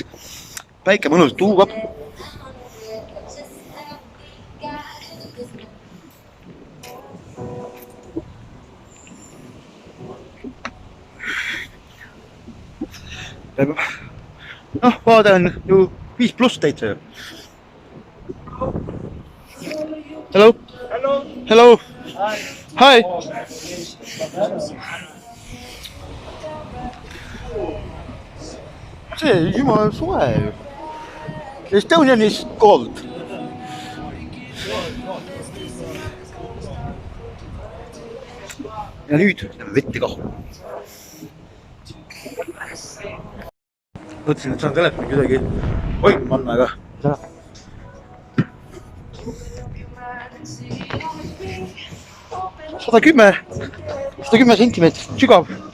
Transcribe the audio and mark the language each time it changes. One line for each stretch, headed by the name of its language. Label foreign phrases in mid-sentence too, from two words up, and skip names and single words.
Estonian: Päike mõnusalt huugab. Noh, vaade on ju 5+ täitsa.
English: Hello. Hello. Hello. Hi.
Estonian: See jumala soe ju.
English: Estonian is cold.
Estonian: Ja nüüd läheme vette kah. Mõtlesin, et saan telefoni kuidagi hoidma panna, aga sada 10 sentimeetrit sügav.